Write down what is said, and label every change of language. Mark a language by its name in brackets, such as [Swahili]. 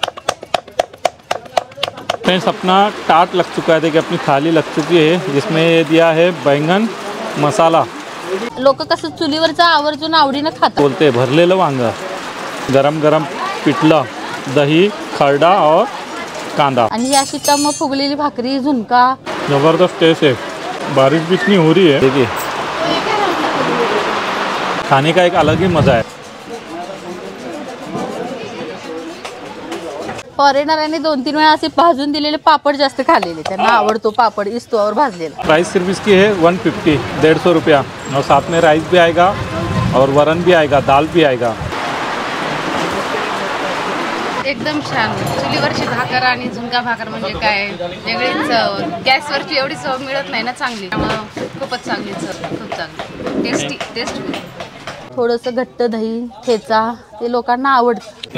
[Hindi] Friends अपना टाट लग चुका है, देखिए अपनी थाली लग चुकी है जिसमें ये दिया है बैंगन मसाला। [Marathi] लोक कसं चुलीवरचं आवर्जून आवडीनं खातात। बोलते भरलेलं वांग, गरम गरम पिठलं, दही, खरडा [Hindi] और [Marathi] कांदा आणि ही अशी टम्म फुगलेली भाकरी, झुणका, [Hindi] जबरदस्त टेस्ट है। बारिश भी इतनी हो रही है, देखिए खाने का एक अलग ही मजा है। [Marathi] फॉरेनरांनी 2-3 वेळा असे भाजून दिलेले पापड जास्त खाल्लेले, त्यांना आवडतो पापड इस्तवावर भाजलेला। [Hindi] प्राइस सिर्फ इसकी है 150, 150 रुपया, और साथ में राइस भी आएगा और वरण भी आएगा, दाल भी आएगा। [Marathi] एकदम छान चुलीवरची भाकर आणि झुणका भाकर म्हणजे काय वेगळीच चव, गॅसवरची एवढी चव मिळत नाही ना चांगली, त्यामुळे खूपच चांगली चव, खूप चांगली टेस्टी। थोडंसं घट्ट दही, ठेचा ते लोकांना आवडतं।